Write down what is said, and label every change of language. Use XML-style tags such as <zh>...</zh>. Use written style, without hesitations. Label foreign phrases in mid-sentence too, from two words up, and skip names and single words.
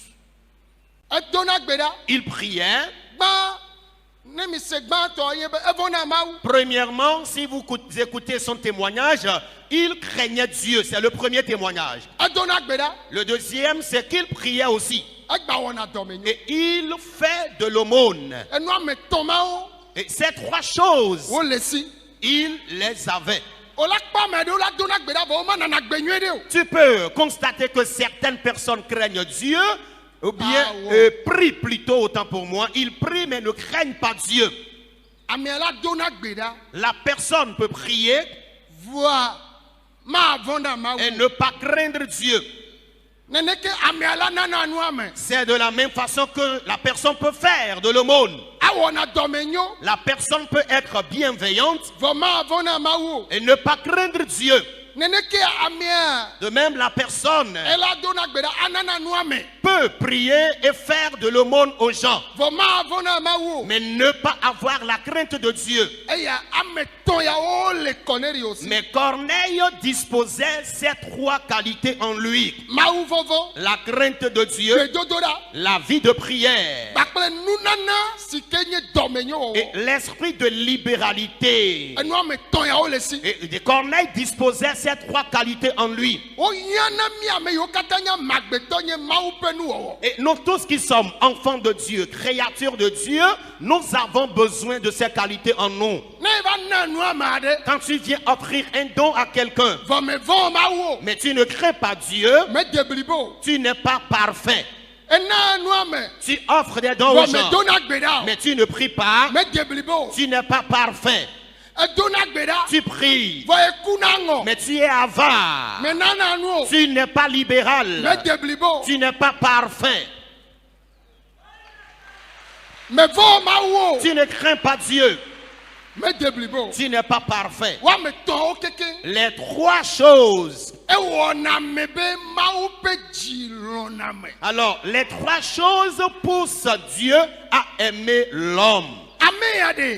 <ee>Edona gbe ɖa.</ee> <fr>Il priait.</fr> <ee>Gbã ne mi se gbãtɔ ye be evɔ na Mawu.</ee> <fr>Premièrement, si vous écoutez son témoignage, il craignait Dieu. C'est le premier témoignage.</fr> <ee>Edona gbe ɖa.</ee> <fr>Le deuxième, c'est qu'il priait aussi.</fr> <ee>Egba wɔna dɔmenyo.</ee> <fr>Et il fait de l'aumône.</fr> <ee>Enua me tɔ mawo.</ee> <fr>Et ces trois choses,</fr> <ee>Wo le si.</ee> <fr>il les avait.</fr> <ee>Wola kpɔ ame ɖewo la dona gbe ɖa vɔ woma nana gbe nyuie ɖe o.</ee> <fr>Tu peux constater que certaines personnes craignent Dieu, ou bien Ah ouais. prient plutôt, autant pour moi. Ils prient mais ne craignent pas Dieu.</fr> <ee>Amea la dona gbe ɖa.</ee> <fr>La personne peut prier</fr> <ee>Voa ma vɔ na Mawu.</ee> <fr>et ne pas craindre Dieu.</fr> <ee>Neneke amea la nana nua me.</ee> <fr>C'est de la même façon que la personne peut faire de l'aumône.</fr> <ee>Awɔna dɔmenyo.</ee> <fr>La personne peut être bienveillante</fr> <ee>Vɔ ma vɔ na Mawu o.</ee> <fr>et ne pas craindre Dieu.</fr> <ee>Neneke amea.</ee> <fr>De même, la personne</fr> <ee>Ela dona gbe ɖa anana nua me.</ee> <fr>peut prier et faire de l'aumône aux gens,</fr> <ee>Vɔ ma vɔ na Mawu o.</ee> <fr>mais ne pas avoir la crainte de Dieu.</fr> <ee>Eya ame tɔn ya wo le Cornelius.</ee> <fr>Mais Corneille disposait ces trois qualités en lui.</fr> <ee>Mawu vɔvɔ.</ee> <fr>La crainte de Dieu,</fr> <ee>Gbedodo ɖa.</ee> <fr>la vie de prière</fr> <ee>kpakple nunana si ke nye dɔmenyo</ee> <fr>Et l'esprit de libéralité.</fr> <ee>enua me tɔn ya wo le si</ee> <fr>Et Corneille disposait ces trois qualités en lui.</fr> <ee>o yana mi ame yiwo katã nye magbetɔ nye mawu ƒe nuwɔwɔ</ee> <fr>Et nous tous qui sommes enfants de Dieu, créatures de Dieu, nous avons besoin de ces qualités en nous.</fr> <ee>ne va na nua me aɖe</ee> <fr>Quand tu viens offrir un don à quelqu'un,</fr> <ee>vɔ me vɔ mawu o</ee> <fr>mais tu ne crains pas Dieu,</fr> <ee>me de blibo</ee> <fr>tu n'es pas parfait.</fr> <ee>ena nua me</ee> <fr>Tu offres des dons aux</fr> <ee>vɔ me</ee> <fr>gens,</fr> <ee>dona gbe ɖa</ee> <fr>mais tu ne pries pas,</fr> <ee>o me de blibo</ee> <fr>tu n'es pas parfait.</fr> <ee>edona gbe ɖa</ee> <fr>Tu pries,</fr> <ee>vɔ eku na ŋɔ</ee> <fr>mais tu es avare.</fr> <ee>me nana nu o</ee> <fr>Tu n'es pas</fr> <ee>me</ee> <fr>libéral.</fr> <ee>de blibo</ee> <fr>Tu n'es pas parfait.</fr> <ee>me vɔ mawu o</ee> <fr>Tu ne crains pas Dieu.</fr> <ee>me de blibo</ee> <fr>Tu n'es pas parfait.</fr> <ee>wa me tɔn wo keke</ee> <fr>Les trois choses.</fr> <ee>ewɔna me be mawu ƒe dzi lɔna me</ee> <fr>Alors, les trois choses poussent Dieu à aimer l'homme.</fr> <ee>ame ya de</ee>